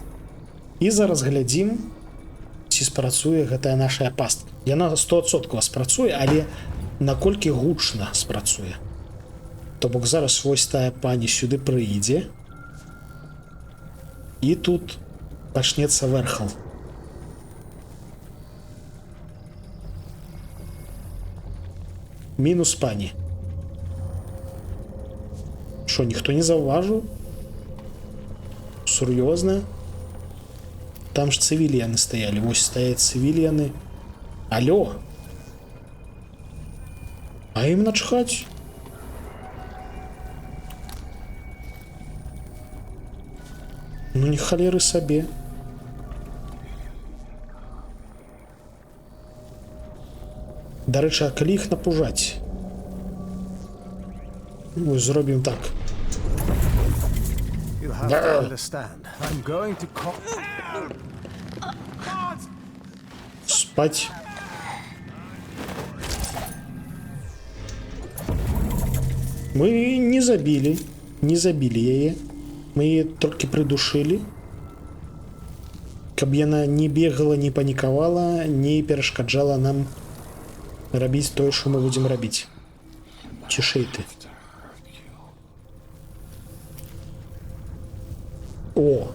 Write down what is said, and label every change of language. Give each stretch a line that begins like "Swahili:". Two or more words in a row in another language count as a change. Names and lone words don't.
Belarusian: І зараз глядзім, ці спрацуе гэтая наша пастка. Яна 100% спрацуе, але наколькі гучна спрацуе. То бок зараз вось тая пані сюды прыйдзе, і тут пачнецца вэрхал. Мінус пані. Що, ніхто не заўважыў? Сур'ёзна? Там ж цывіліяны стаялі. Вось стаяць цывіліяны. Алло. А ім начхаць. Ну не халеры сабе. Дарэчы, а калі іх напужаць? Ну, зробім так.
English: You have to understand. I'm going to call.
Belarusian: Спать. Мы не забілі. Не забілі яе. Мы яе толькі прыдушылі. Каб яна не бегала, не панікавала, не перашкаджала нам рабіць тое, што мы будзем рабіць. Цішэй ты. О!